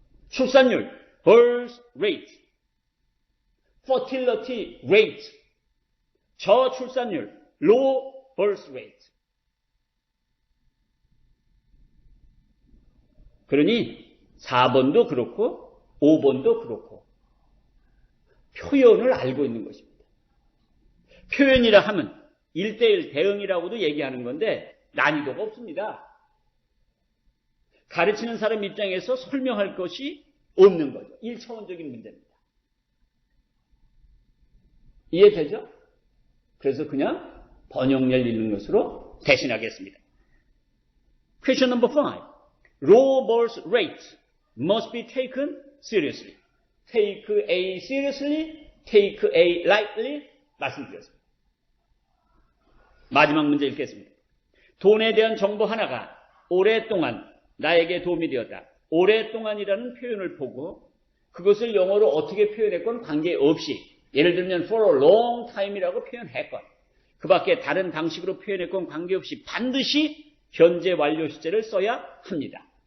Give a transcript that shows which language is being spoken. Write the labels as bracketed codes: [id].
[ko] 출산율, [en] birth rate, fertility rate, [ko] 저출산율, [en] low birth rate. [ko] 그러니 4번도 그렇고 5번도 그렇고 표현을 알고 있는 것입니다. 표현이라 하면 1:1 대응이라고도 얘기하는 건데 난이도가 없습니다. 가르치는 사람 입장에서 설명할 것이 없는 거죠. 1차원적인 문제입니다. 이해되죠? 그래서 그냥 번역열 읽는 것으로 대신하겠습니다. [en] Question number 5. Low birth rate must be taken seriously. Take A seriously, take A lightly [ko] 말씀드렸습니다. 마지막 문제 읽겠습니다. 돈에 대한 정보 하나가 오랫동안 나에게 도움이 되었다. 오랫동안이라는 표현을 보고 그것을 영어로 어떻게 표현했건 관계없이 예를 들면 [en] for a long time [ko] 이라고 표현했건 그 밖에 다른 방식으로 표현했건 관계없이 반드시 현재 완료 시제를 써야 합니다.